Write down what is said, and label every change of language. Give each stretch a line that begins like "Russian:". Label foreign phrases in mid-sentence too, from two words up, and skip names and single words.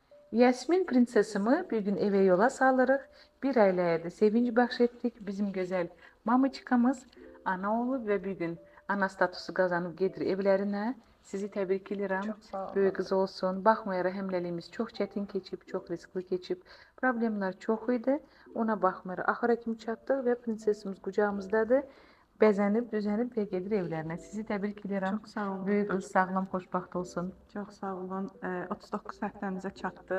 Azerbaijani: Yasmin prinsesimi bir gün eve yola salırıq. Bir aileye de sevinç bahşettik. Bizim güzel mamıçkamız ana olub ve bir gün ana statusu kazanıp gelir evlerine.
Turkish: Sizi tebrik ederim. Çok sağ olun.
Azerbaijani: Böyük kız olsun. Baxmayaraq həmləliyimiz çox çətin keçib, çox riskli keçib. Problemlər çox idi. Ona baxmayaraq axıra kimi çatdıq və prinsesimiz qucağımızdadır. Bəzənib, düzənib və gedir evlərinə. Sizi təbrik edirəm.
Turkish: Çok sağ olun.
Azerbaijani: Böyük qız sağlam, xoşbaxt olsun.
Turkish: Çok sağ olun.
Azerbaijani: 39 həftəmizə çatdıq.